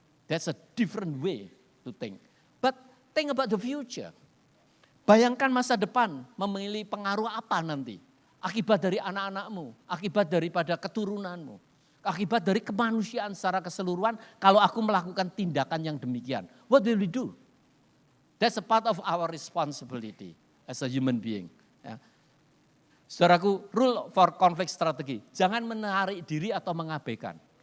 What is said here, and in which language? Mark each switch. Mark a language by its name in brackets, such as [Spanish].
[English] That's a different way to think. But think about the future. [Indonesian] Bayangkan masa depan memilih pengaruh apa nanti. Akibat dari anak-anakmu, akibat daripada keturunanmu. Akibat dari kemanusiaan secara keseluruhan kalau aku melakukan tindakan yang demikian. [English] What will we do? That's a part of our responsibility as a human being. [Indonesian] Ya. Saudaraku, [English] rule for conflict [Indonesian] strategi. Jangan menarik diri atau mengabaikan.